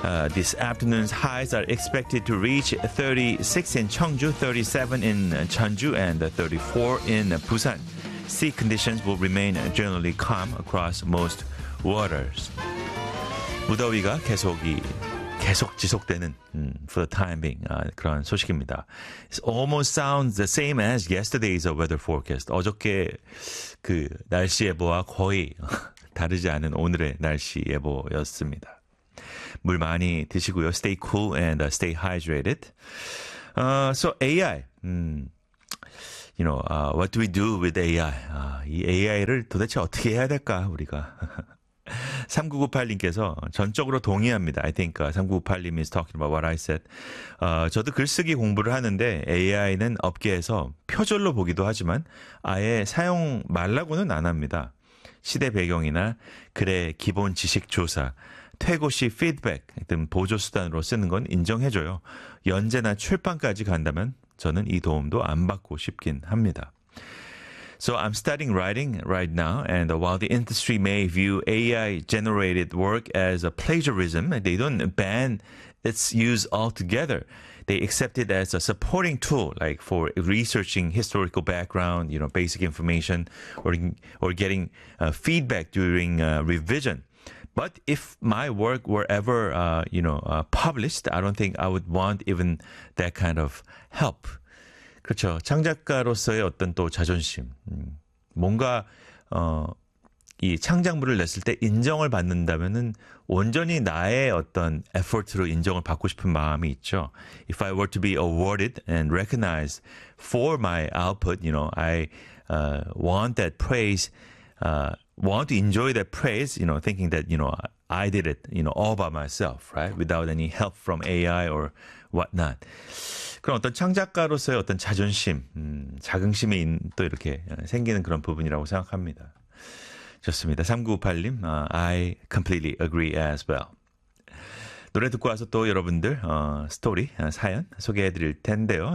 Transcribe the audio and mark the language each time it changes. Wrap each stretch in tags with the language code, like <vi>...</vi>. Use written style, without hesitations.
<en>This afternoon's highs are expected to reach 36 in Cheongju, 37 in Jeonju, and 34 in Busan. Sea conditions will remain generally calm across most waters.</en> <ko>무더위가 계속 지속되는</ko> <en>for the time being</en> <ko>그런 소식입니다.</ko> <en>It almost sounds the same as yesterday's weather forecast.</en> <ko>어저께 그 날씨 예보와 거의 다르지 않은 오늘의 날씨 예보였습니다. 물 많이 드시고요.</ko> <en>Stay cool and stay hydrated. So AI. You know, what do we do with AI?</en> <ko>이 AI를 도대체 어떻게 해야 될까, 우리가? 3998님께서 전적으로 동의합니다.</ko> <en>I think 3998님 is talking about what I said.</en> <ko>저도 글쓰기 공부를 하는데 AI는 업계에서 표절로 보기도 하지만 아예 사용 말라고는 안 합니다. 시대 배경이나 글의 기본 지식 조사, 퇴고 시 피드백 등 보조수단으로 쓰는 건 인정해줘요. 연재나 출판까지 간다면 저는 이 도움도 안 받고 싶긴 합니다.</ko> <en>So I'm studying writing right now, and while the industry may view AI-generated work as a plagiarism, they don't ban its use altogether. They accept it as a supporting tool, like for researching historical background, you know, basic information, or getting feedback during revision. But if my work were ever, you know, published, I don't think I would want even that kind of help.</en> <ko>그렇죠. 창작가로서의 어떤 또 자존심. 뭔가 이 창작물을 냈을 때 인정을 받는다면은 온전히 나의 어떤 effort로 인정을 받고 싶은 마음이 있죠.</ko> <en>If I were to be awarded and recognized for my output, you know, I want that praise. Want to enjoy that praise, you know, thinking that, you know, I did it, you know, all by myself, right? Without any help from AI or whatnot.</en> <ko>그런 어떤 창작가로서의 어떤 자존심, 자긍심이 또 이렇게 생기는 그런 부분이라고 생각합니다. 좋습니다.</ko> <en>3998님, I completely agree as well.</en> <ko>노래 듣고 와서 또 여러분들 스토리, 사연 소개해 드릴 텐데요.</ko>